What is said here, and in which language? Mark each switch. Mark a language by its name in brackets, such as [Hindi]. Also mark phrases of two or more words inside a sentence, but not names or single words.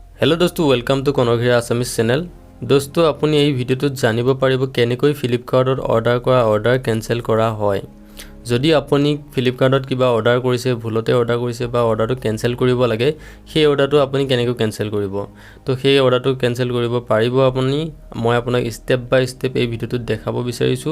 [English] हेलो दोस्तों welcome to Kanakhira Assamese channel. [Assamese] दोस्तों আপুনি এই ভিডিওটোত জানিব পাৰিব কেনেকৈ ফ্লিপকাৰ্টত অৰ্ডাৰ কৰা অৰ্ডাৰ কেনসেল কৰা হয়। যদি আপুনি ফ্লিপকাৰ্টত কিবা অৰ্ডাৰ কৰিছে ভুলতে অৰ্ডাৰ কৰিছে বা অৰ্ডাৰটো কেনসেল কৰিব লাগে সেই অৰ্ডাৰটো আপুনি কেনেকৈ কেনসেল কৰিব তো সেই অৰ্ডাৰটো কেনসেল কৰিব পাৰিব আপুনি। মই আপোনাক [English] step by step [Assamese] এই ভিডিওটোত দেখাব বিচাৰিছো।